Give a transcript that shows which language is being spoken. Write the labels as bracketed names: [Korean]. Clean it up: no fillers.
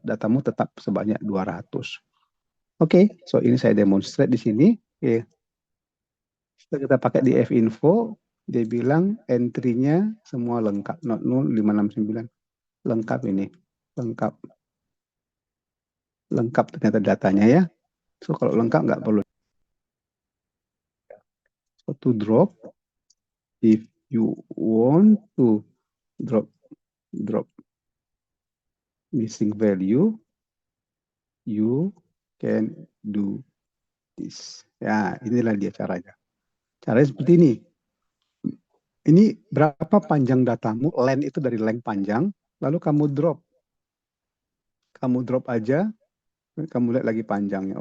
[Indonesian] Datamu tetap sebanyak 200. Oke, so ini saya demonstrate di sini. Oke. Setelah kita pakai di F-Info, dia bilang entry-nya semua lengkap. Not 0569. Lengkap ini. Lengkap. Lengkap ternyata datanya ya. So kalau lengkap nggak perlu. [English] So to drop, if you want to drop missing value, you can do this. [Indonesian] Ya, inilah dia caranya. Caranya seperti ini. Ini berapa panjang datamu, length itu dari length panjang, lalu kamu drop. Kamu drop aja, kamu lihat lagi panjangnya.